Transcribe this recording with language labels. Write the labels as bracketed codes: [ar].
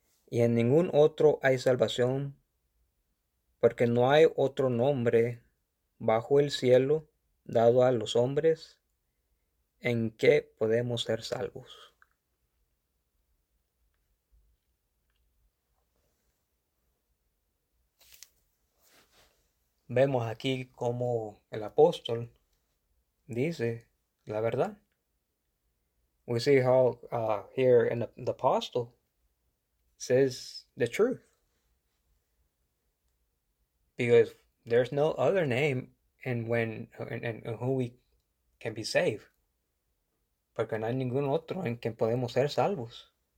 [es] Y en ningún otro hay salvación, porque no hay otro nombre bajo el cielo dado a los hombres en que podemos ser salvos. Vemos aquí cómo el apóstol dice la verdad. [en] We see how here in the apostle says the truth. Because there's no other name in when and who we can be saved. [es] Porque no hay ningún otro en quien podemos ser salvos.